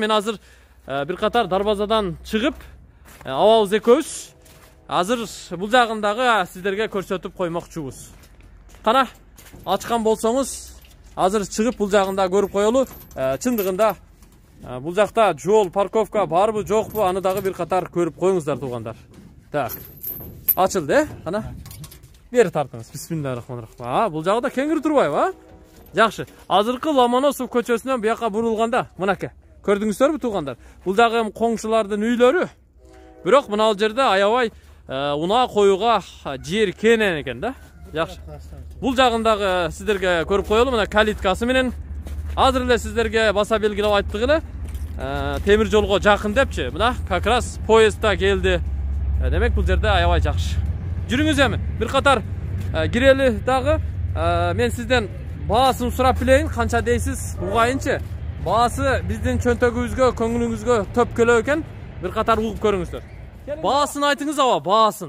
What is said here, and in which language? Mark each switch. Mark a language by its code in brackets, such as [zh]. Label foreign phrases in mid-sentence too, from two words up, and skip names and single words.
[ky] Мен азыр бир катар дарбазадан чыгып, абабыз экөөбүз азыр бул жагындагы сиздерге көрсөтүп коймокчубуз. Кана ачкан болсоңуз, азыр чыгып бул жагында көрүп коелу. Чындыгында бул жакта жол, парковка барбы, жокпу, аны дагы бир катар көрүп коюңуздар туугандар. Так. Açıldı, ana. Beri tartыңыз. Bismillahirrahmanirrahim. Бул жагы да кеңири турбайбы, а? Жакшы. Азыркы Ломоносов көчөсүнөн буяка бурулганда, мынаке. Көрдүңүздөрбү туугандар? Бул дагы коңшулардын үйлөрү. Бирок мына жерде аябай унаа коюуга жер кенен экен да. Жакшы. Бул жагындагы сиздерге көрүп коелу, мына калиткасы менен азыр эле сиздерге баса белгилеп айттык эле. Темир жолго жакын депчи. Мына [ru] как раз [ky] поездда келди. Demek bu жерде аябай жакшы. Жүрүңүз эми. Бир катар кирели дагы. Мен сизден баасын сурап билейин, канча дейсиз? Угайынчы. Баасы биздин чөнтөгүбүзгө, көңүлүңүзгө төп келе экен. Бир катар угуп көрүңүздөр. Баасын айтыңыз аба, баасын.